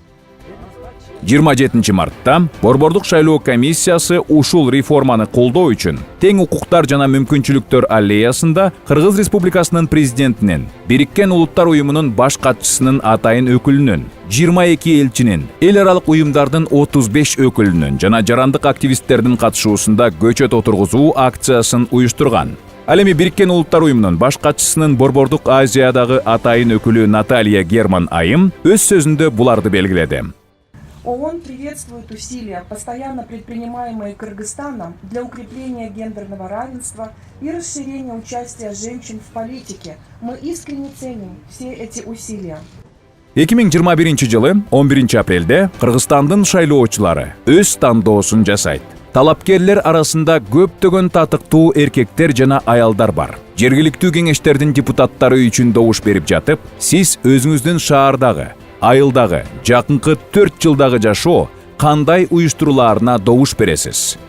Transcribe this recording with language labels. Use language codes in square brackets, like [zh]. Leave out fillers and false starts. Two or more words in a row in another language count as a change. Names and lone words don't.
[ky] 27 мартта Борбордук шайлоо комиссиясы ушул реформаны колдоо үчүн Тең укуктар жана мүмкүнчүлүктөр аллеясында Кыргыз Республикасынын президентинин, Бириккен Улуттар уюмунун баш катчысынын атайын өкүлүнүн, 22 элчинин, эл аралык уюмдардын 35 өкүлүнүн жана жарандык активисттердин катышуусунда көчөт отургузуу акциясын уюштурган. Ал эми Бириккен Улуттар уюмунун баш катчысынын Борбордук Азиядагы атайын өкүлү Наталья Герман Айым өз сөзүндө буларды белгиледи. [ru] ООН приветствует усилия, постоянно предпринимаемые Кыргызстаном для укрепления гендерного равенства и расширения участия женщин в политике. Мы искренне ценим все эти усилия. [ky] 2021 жылы 11 апрелде Кыргызстандын шайлоочулары өз тандоосун жасайт. Талапкерлер арасында көптөгөн татыктуу эркектер жана аялдар бар. Жергиликтүү кеңештердин депутаттары үчүн добуш берип жатып, сиз өзүңүздүн шаардагы, айылдагы, жакынкы 4 жылдагы жашоо кандай уюштуруларына добуш бересиз.